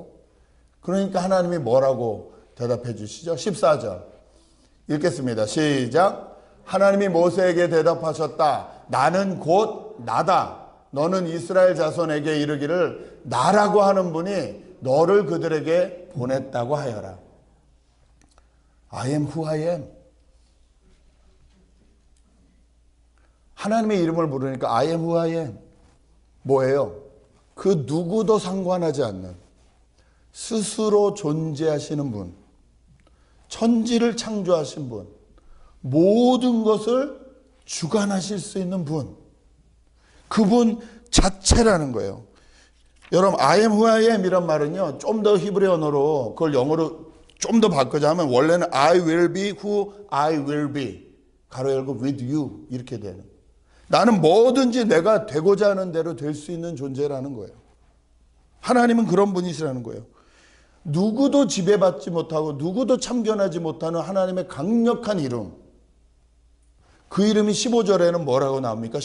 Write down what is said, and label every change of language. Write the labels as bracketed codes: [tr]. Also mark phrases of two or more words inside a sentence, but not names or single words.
[ko] 그러니까 하나님이 뭐라고 대답해 주시죠? 14절 읽겠습니다. 시작. 하나님이 모세에게 대답하셨다. 나는 곧 나다. 너는 이스라엘 자손에게 이르기를 나라고 하는 분이 너를 그들에게 보냈다고 하여라. [en] I am who I am. [ko] 하나님의 이름을 부르니까 [en] I am who I am. [ko] 뭐예요? 그 누구도 상관하지 않는 스스로 존재하시는 분, 천지를 창조하신 분, 모든 것을 주관하실 수 있는 분, 그분 자체라는 거예요. 여러분 [en] I am who I am [ko] 이란 말은요 좀 더 히브리 언어로 그걸 영어로 좀 더 바꾸자면 원래는 [en] I will be who I will be [ko] 가로 열고 [en] with you [ko] 이렇게 되는, 나는 뭐든지 내가 되고자 하는 대로 될 수 있는 존재라는 거예요. 하나님은 그런 분이시라는 거예요. 누구도 지배받지 못하고 누구도 참견하지 못하는 하나님의 강력한 이름, 그 이름이 15절에는 뭐라고 나옵니까?